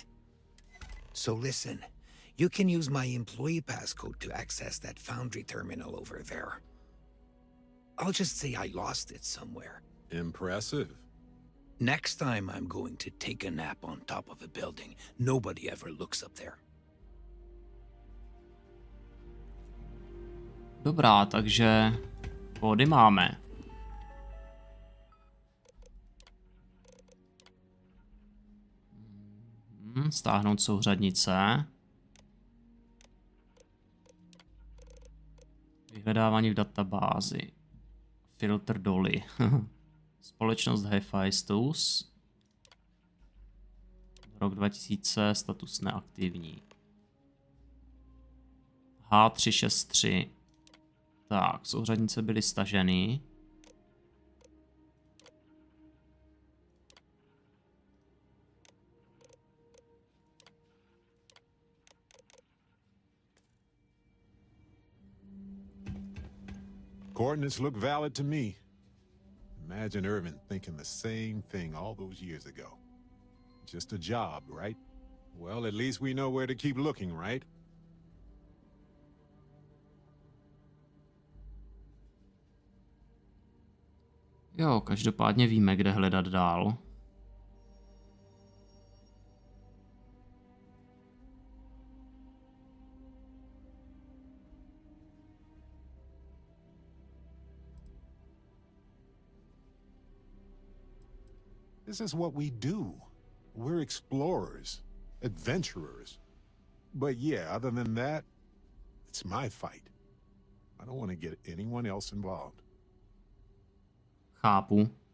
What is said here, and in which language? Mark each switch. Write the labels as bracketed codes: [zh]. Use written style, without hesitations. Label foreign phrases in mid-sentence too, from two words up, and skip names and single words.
[en] So listen, you can use my employee passcode to access that foundry terminal over there. I'll just say I lost it somewhere. Impressive. Next time I'm going to take a nap on top of a building. Nobody ever looks up there. [cs] Dobrá, takže kódy máme. Stáhnout souřadnice. Vyhledávání v databázi. Filtr doly. Společnost Hephaestus. Rok 2000, status neaktivní. H363. Tak, souřadnice byly staženy. [en] Coordinates look valid to me. Imagine Irvin thinking the same thing all those years ago. Just a job, right? Well, at least we know where to keep looking, right? [cs] Jo, každopádně víme, kde hledat dál. [en] This is what we do. We're explorers, adventurers. But yeah, other than that, it's my fight. I don't want to get anyone else involved. [cs] Chápu.